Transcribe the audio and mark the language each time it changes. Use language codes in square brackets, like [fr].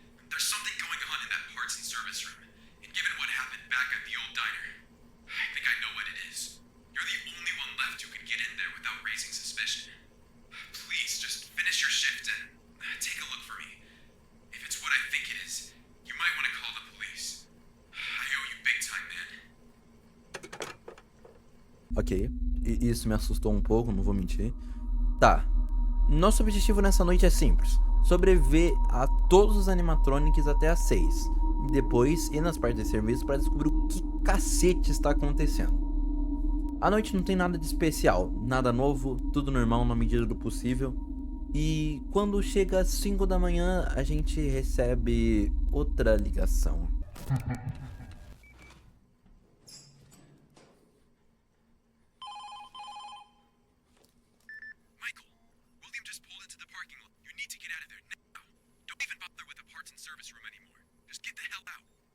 [en] There's something going on in that parts and service room. And given what happened back at the old diner, I think I know what it is. You're the only one left who could get in there without raising suspicion. Please, just finish your shift and take a look for me. If it's what I think it is, you might want to call the police. I owe you big time, man. [pt] Ok, isso me assustou um pouco, não vou mentir. Tá, nosso objetivo nessa noite é simples: sobreviver a todos os animatronics até às 6. E depois ir nas partes de serviço para descobrir o que cacete está acontecendo. A noite não tem nada de especial, nada novo, tudo normal na medida do possível. E quando chega às 5 da manhã, a gente recebe outra ligação. [en] Michael, William just pulled into the parking lot. You need to get out of there now. Don't even bother with the parts and service room anymore. Just get the hell out.